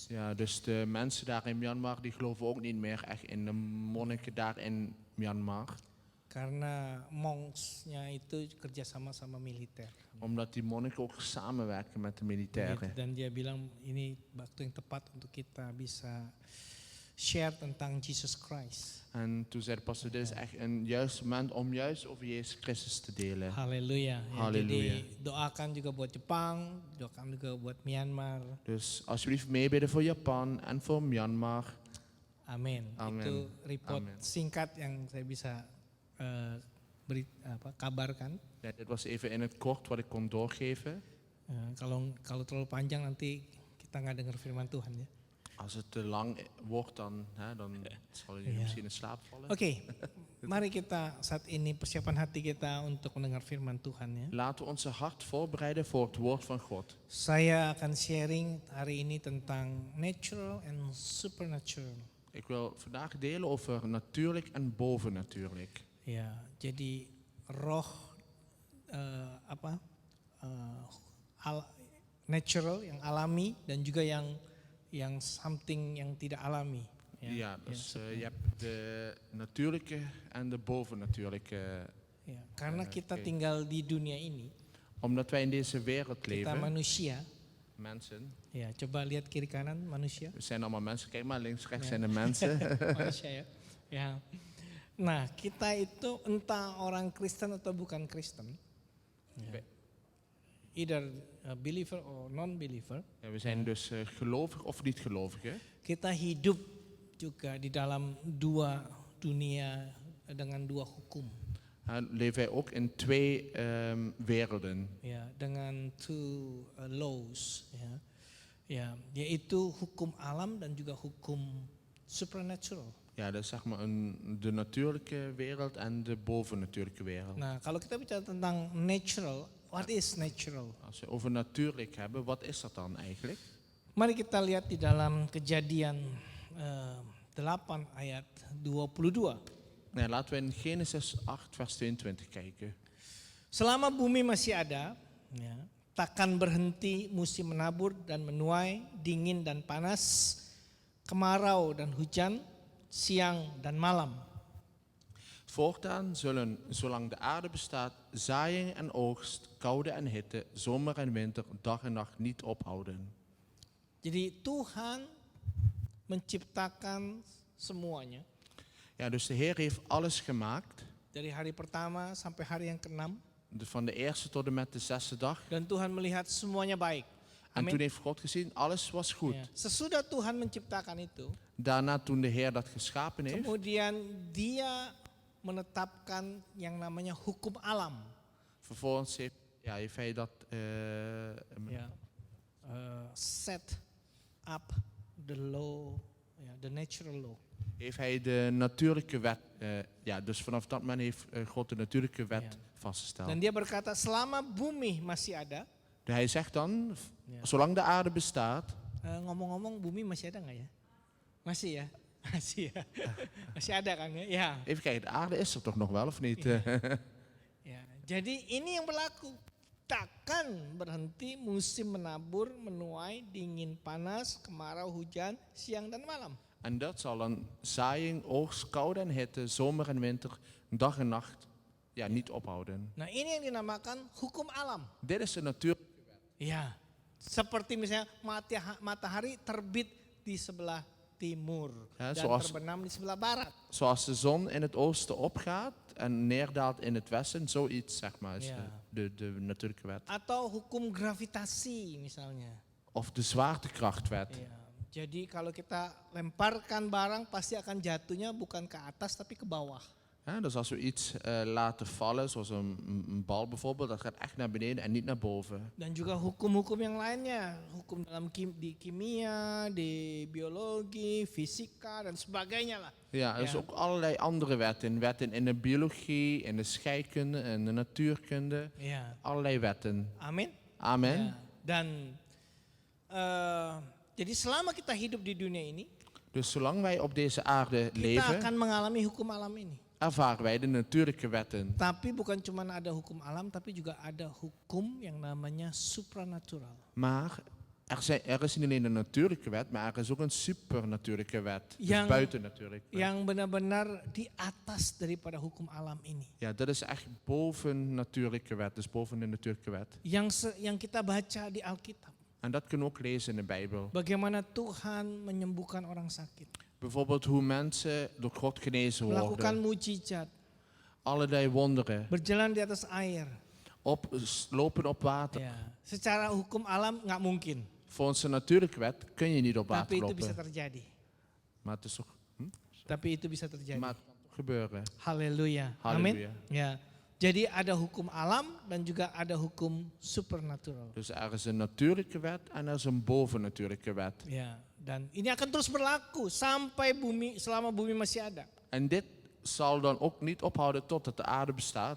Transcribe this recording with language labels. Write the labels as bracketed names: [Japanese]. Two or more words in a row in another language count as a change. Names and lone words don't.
[Dutch] Ja, dus de mensen daar in Myanmar die geloven ook niet meer echt in de monniken daar in Myanmar. [Indonesian] Karena monksnya itu kerjasama sama militer. [Dutch] Omdat die monniken ook samenwerken met de militairen. [Indonesian] Dan dia bilang ini waktu yang tepat untuk kita bisa share tentang [English] Jesus Christ. [Dutch] En toen zei de pastor, dit is echt een juist moment om juist over Jezus Christus te delen. Halleluja. Halleluja. [Indonesian] Jadi doakan juga buat Jepang, doakan juga buat Myanmar. [Dutch] Dus alsjeblieft meebidden voor Japan en voor Myanmar. [Indonesian] Amin. [Dutch] Amen. [Indonesian] Itu report [Dutch] Amen. [Indonesian] singkat yang saya bisa kabarkan. [Dutch] Ja, dit was even in het kort wat ik kon doorgeven. [Indonesian] Kalau terlalu panjang nanti kita nggak dengar firman Tuhan ya. [Dutch] Als het te lang wordt, dan zal je misschien in slaap vallen. [Indonesian] Oke, mari kita saat ini persiapan hati kita untuk mendengar firman Tuhan ya. [Dutch] Laten we onze hart voorbereiden voor het woord van God. [Indonesian] Saya akan sharing hari ini tentang [English] natural and supernatural. [Dutch] Ik wil vandaag delen over natuurlijk en bovennatuurlijk. [Indonesian] Ya, jadi roh natural yang alami dan juga yang something yang tidak alami. [Dutch] Ja, dus je hebt de natuurlijke en de bovennatuurlijke. [Indonesian] Ya, karena kita tinggal di dunia ini, [Dutch] Omdat wij in deze wereld [Indonesian] kita [Dutch] leven, [Indonesian] manusia. [Dutch] mensen. [Indonesian] Ya, coba lihat kiri kanan manusia. [Dutch] We zijn allemaal mensen. Kijk maar, links, rechts zijn de mensen. [Indonesian] Manusia ya. Ya. Nah, kita itu entah orang Kristen atau bukan Kristen. Ya. [English] Either a believer or non-believer. [Dutch] Ja, we zijn dus gelovig of niet gelovig. Hè? [Indonesian] Kita hidup juga di dalam dua dunia dengan dua hukum. [Dutch] Leven wij ook in twee werelden. [Indonesian] Ya, dengan [English] two laws, [Indonesian] ya. Ya, yaitu hukum alam dan juga hukum supernatural. [Dutch] Ja, dat is zeg maar de natuurlijke wereld en de bovennatuurlijke wereld. [Indonesian] Nah, kalau kita bicara tentang natural, [English] what is natural? [Dutch] Als we over natuurlijk hebben, wat is dat dan eigenlijk? [Indonesian] Mari kita lihat di dalam Kejadian 8 ayat 22. [Dutch] Nou, laten we in Genesis 8 vers 22 kijken. [Indonesian] Selama bumi masih ada, ya, takkan berhenti musim menabur dan menuai, dingin dan panas, kemarau dan hujan, siang dan malam. [Dutch] Voortaan zullen, zolang de aarde bestaat, zaaiing en oogst, koude en hitte, zomer en winter, dag en nacht niet ophouden. [Indonesian] Jadi Tuhan menciptakan semuanya. [Dutch] Ja, dus de Heer heeft alles gemaakt, [Indonesian] Dari hari pertama sampai hari yang ke-6. [Dutch] van de eerste tot en met de zesde dag. [Indonesian] Dan Tuhan melihat semuanya baik. [Dutch] En [Indonesian] Amin. [Dutch] toen heeft God gezien, alles was goed. [Indonesian] Ya. Sesudah Tuhan menciptakan itu, [Dutch] Daarna, toen de Heer dat geschapen heeft, [Indonesian] kemudian dia menetapkan yang namanya hukum alam. [Dutch] vervolgens heeft hij dat [Indonesian] Ya. [English] Set up the law, ya, the natural law. [Dutch] heeft hij de natuurlijke wet, dus vanaf dat moment heeft God de natuurlijke wet Ja. vastgesteld. [Indonesian] Dan dia berkata selama bumi masih ada, [Dutch] Hij zegt dan, Ja. zolang de aarde bestaat, [Indonesian] ngomong-ngomong bumi masih ada nggak ya? Masih ya? Masih ya? Masih ada kan ya? Ya. [Dutch] even kijken, de aarde is er toch nog wel of niet? [Indonesian] Ya. Jadi ini yang berlaku. Takkan berhenti musim menabur, menuai, dingin, panas, kemarau, hujan, siang dan malam. [Dutch] En dat zal dan zaaiing, oogst, koude en hitte, zomer en winter, dag en nacht niet ophouden. [Indonesian] Nah ini yang dinamakan hukum alam. [Dutch] Dit is de natuur. [Indonesian] Ya, seperti misalnya matahari terbit di sebelah timur [Dutch] Ja, [Indonesian] dan [Dutch] zoals- [Indonesian] terbenam di sebelah barat. [Dutch] Zoals de zon in het oosten opgaat en neerdaalt in het westen, zoiets zeg maar is Ja. de natuurlijke wet. [Indonesian] Atau hukum gravitasi misalnya. [Dutch] Of de zwaartekrachtwet. [Indonesian] Ya, jadi kalau kita lemparkan barang pasti akan jatuhnya bukan ke atas tapi ke bawah. [Dutch] Ja, dus als we iets laten vallen, zoals een bal bijvoorbeeld, dat gaat echt naar beneden en niet naar boven. [Indonesian] Dan juga hukum-hukum yang lainnya, hukum dalam di kimia, di biologi, fisika dan sebagainya lah. [Dutch] Ja, er is Ja. ook allerlei andere wetten. Wetten in de biologie, in de scheikunde, in de natuurkunde. [Indonesian] Ya, [Dutch] Allerlei wetten. [Indonesian] amin. [Dutch] Amen. [Indonesian] Ya, dan jadi selama kita hidup di dunia ini, [Dutch] Dus zolang wij op deze aarde [Indonesian] kita [Dutch] leven, [Indonesian] akan mengalami hukum alam ini. [Dutch] ervaren wij de natuurlijke wetten. [Indonesian] Tapi bukan cuma ada hukum alam, tapi juga ada hukum yang namanya supranatural. [Dutch] Maar er is niet alleen een natuurlijke wet, maar er is ook een supernatuurlijke wet. Dus [Indonesian] Yang- [Dutch] buitennatuurlijke wet. [Indonesian] Yang benar-benar di atas daripada hukum alam ini. [Dutch] Ja, dat is echt boven natuurlijke wet, dus boven de natuurlijke wet. [Indonesian] Yang kita baca di Alkitab. [Dutch] En dat kunnen we ook lezen in de Bijbel. [Indonesian] Bagaimana Tuhan menyembuhkan orang sakit. [Dutch] Bijvoorbeeld hoe mensen door God genezen [Indonesian] Melakukan [Dutch] worden. [Indonesian] mujizat. [Dutch] Allerlei wonderen. [Indonesian] Berjalan di atas air. [Dutch] Lopen op water. [Indonesian] Ya. Secara hukum alam nggak mungkin. [Dutch] Volgens de natuurlijke wet kun je niet op water [Indonesian] Tapi itu bisa [Dutch] lopen. [Indonesian] terjadi. [Dutch] Maar het is toch, [Indonesian] Tapi itu bisa terjadi. [Dutch] maar het kan toch gebeuren. [Indonesian] Haleluya. Haleluya. Amin. Ya. Jadi ada hukum alam dan juga ada hukum supernatural. [Dutch] Dus er is een natuurlijke wet en er is een bovennatuurlijke wet. [Indonesian] Ya, dan ini akan terus berlaku sampai selama bumi masih ada. [Dutch] En dit zal dan ook niet ophouden totdat de aarde bestaat.